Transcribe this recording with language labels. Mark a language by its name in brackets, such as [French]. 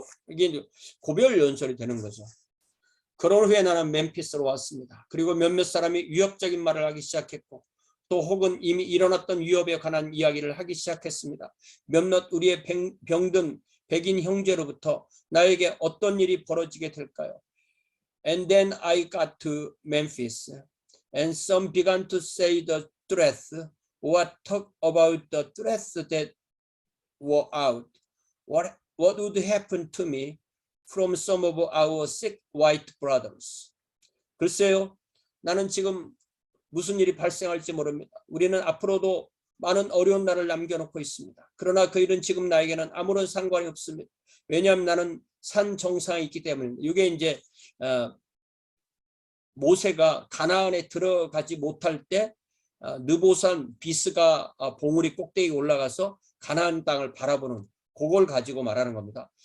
[Korean] 이게 고별 연설이 되는 거죠. 그런 후에 나는 멤피스로 왔습니다. 그리고 몇몇 사람이 위협적인 말을 하기 시작했고 또 혹은 이미 일어났던 위협에 관한 이야기를 하기 시작했습니다. 몇몇 우리의 병든 백인 형제로부터 나에게 어떤 일이 벌어지게 될까요? [English] And then I got to Memphis and some began to say the threats or talk about the threats that were out. What would happen to me from some of our sick white brothers? [Korean] 글쎄요, 나는 지금 무슨 일이 발생할지 모릅니다. 우리는 앞으로도 많은 어려운 날을 남겨놓고 있습니다. 그러나 그 일은 지금 나에게는 아무런 상관이 없습니다. 왜냐하면 나는 산 정상에 있기 때문입니다. 이게 이제 모세가 가나안에 들어가지 못할 때 느보산 비스가 봉우리 꼭대기에 올라가서 가나안 땅을 바라보는 그걸 가지고 말하는 겁니다.